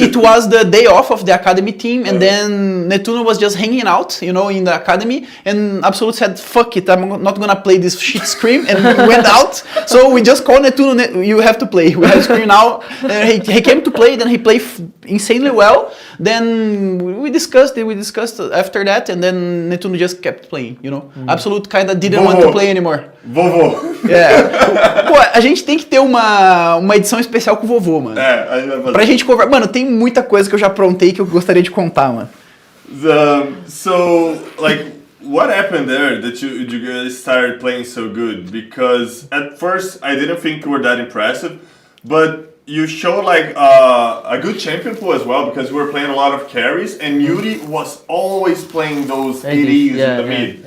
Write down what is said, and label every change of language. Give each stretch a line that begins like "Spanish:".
English: it was the day off of the academy team, and then Netuno was just hanging out, you know, in the academy, and Absolute said, fuck it, I'm not gonna play this shit scream, and we went out. So we just called Netuno, you have to play, we have scream now. And he came to play, then he played insanely well. Then we discussed after that, and then Netuno just kept playing, you know. Absolute kind of didn't want to play anymore.
Portuguese: Vovô. Pô, a gente tem que ter uma edição especial com o vovô, mano. Aí vai fazer. Pra gente conversar. Mano, tem muita coisa que eu já aprontei que eu gostaria de contar, mano.
English: So, like, what happened there that you guys started playing so good? Because at first I didn't think you were that impressive, but you showed like a good champion pool as well, because we were playing a lot of carries, and Yuri was always playing those ADs in the mid.